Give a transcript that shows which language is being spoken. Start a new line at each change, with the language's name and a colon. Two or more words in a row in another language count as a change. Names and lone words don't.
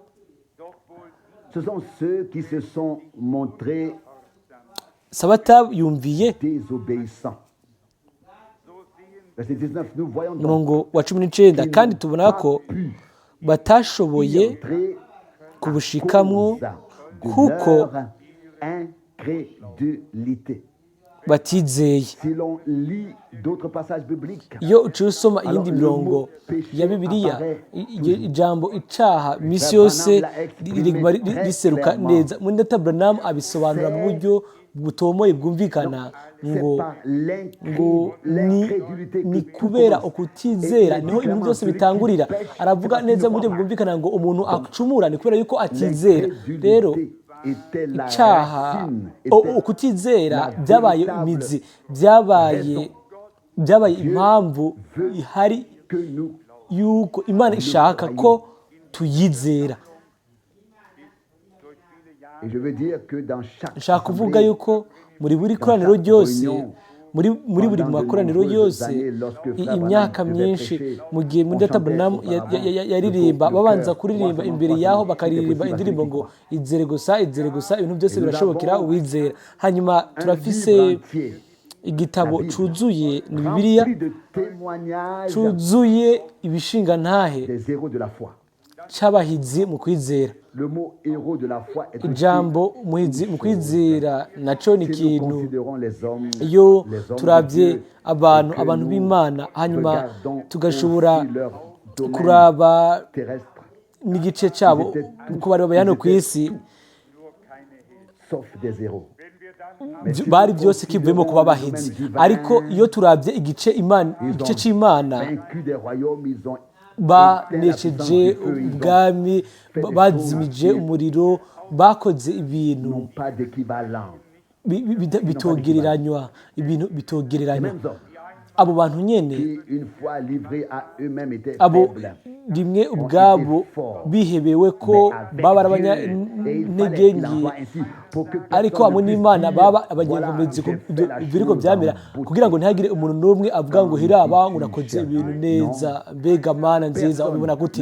Rundi: Sabata yumviye. Umurongo wa 19, kandi tubona ko batashoboye kubushikamwo
French: de
Rundi: kuko
French: leur incrédulité.
Rundi: batizeye.
French: Si l'on lit d'autres passages bibliques,
Rundi: Iyo uciye usoma iyindi
French: Alors,
Rundi: mirongo
French: le mot péché
Rundi: ya Bibiliya,
French: apparaît
Rundi: ijambo icaha misi
French: Frère
Rundi: yose
French: Branham l'a exprimé
Rundi: riguma
French: très
Rundi: riseruka
French: clairement.
Rundi: neza. Mwenda Branham abisobanura mu buryo butomoye bwumvikana
French: c'est
Rundi: ngo
French: par
Rundi: ni
French: l'incrédulité que tout
Rundi: kubera
French: commence.
Rundi: ukutizera
French: Et il
Rundi: niho
French: dit
Rundi: ibintu byose
French: clairement,
Rundi: bitangurira.
French: celui qui pêche,
Rundi: Aravuga
French: c'est parce
Rundi: neza
French: qu'il
Rundi: mu buryo
French: ne croit
Rundi: bwumvikana ngo umuntu acumura ni kubera yuko atizera. Rero
French: L'incrédulité était la
Rundi: icaha
French: racine, était
Rundi: ukutizera
French: la
Rundi: byabaye
French: véritable
Rundi: imizi, byabaye
French: raison.
Rundi: impamvu
French: veut
Rundi: ihari
French: que nous
Rundi: yuko Imana ishaka ko tuyizera.
French: Et je veux dire que dans chaque
Rundi: Nshaka kuvuga
French: assemblée,
Rundi: yuko muri buri koraniro ryose, muri buri makoraniro yose, imyaka myinshi mu gihe muri Data Branham yaririmba, babanza kuririmba imbere yaho bakaririmba indirimbo ngo izere gusa, izere gusa, ibintu byose birashobokera uwizera. Hanyuma turafise igitabo cuzuye ni Bibiliya,
French: rempli de témoignages
Rundi: cuzuye ibishingantahe
French: des héros de la foi.
Rundi: c'abahizi mu kwizera.
French: Le mot héros de la foi est aussi
Rundi: Ijambo muhizi mu kwizera naco ni
French: si nous
Rundi: ikintu.
French: considérons les hommes
Rundi: Iyo
French: de
Rundi: turavye
French: Dieu,
Rundi: abantu
French: et que
Rundi: abantu
French: nous
Rundi: b'Imana, hanyuma
French: regardons
Rundi: tugashobora
French: aussi leur domaine
Rundi: kuraba
French: terrestre,
Rundi: n'igice cabo uko bari babaye hano ku isi,
French: sauf des héros.
Rundi: bari byose kivuyemo kuba bahizi. Ariko iyo turavye igice c'Imana,
French: Vaincus des royaumes, ils ont
Rundi: banesheje ubwami, bazimije umuriro, bakoze ibintu
French: n'ont pas d'équivalent.
Rundi: bitogereranywa, ibintu bitogereranywa.
French: Mêmes hommes
Rundi: Abo bantu nyene,
French: qui, une fois livrés à eux-mêmes, étaient
Rundi: abo
French: faibles.
Rundi: rimwe ubwabo bihebewe ko baba ari abanyantege nke, ariko hamwe n'Imana baba abanyenkomezi biriko byamera, kugira ngo ntihagire umuntu n'umwe avuga ngo hiraba ngo urakoze ibintu neza, mbega Mana nziza ubibona gute.